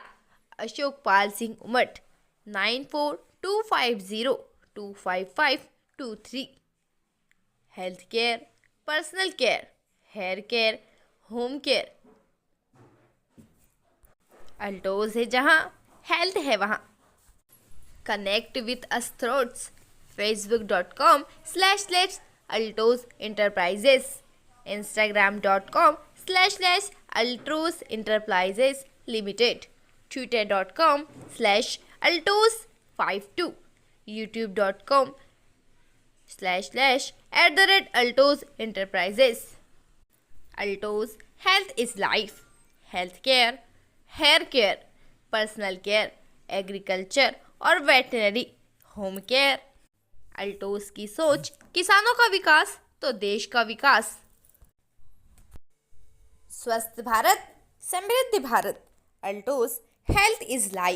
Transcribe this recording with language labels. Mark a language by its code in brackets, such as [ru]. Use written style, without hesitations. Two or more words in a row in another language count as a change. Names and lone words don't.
[hi] अशोक पाल सिंह उमट 9425025523। [en] health care, personal care, hair care, home care. [hi] अल्टोज है जहाँ हेल्थ है वहाँ। [en] connect with us throughs facebook.com/Altos Enterprises, instagram.com/Altos Enterprises Limited, twitter.com/Altos52, youtube.com/@Altos Enterprises। Altos Health is Life, health care, hair care, personal care, agriculture और veterinary, home care। [hi] अल्टोस की सोच किसानों का विकास तो देश का विकास। स्वस्थ भारत, समृद्ध भारत, अल्टोस [en] health is life.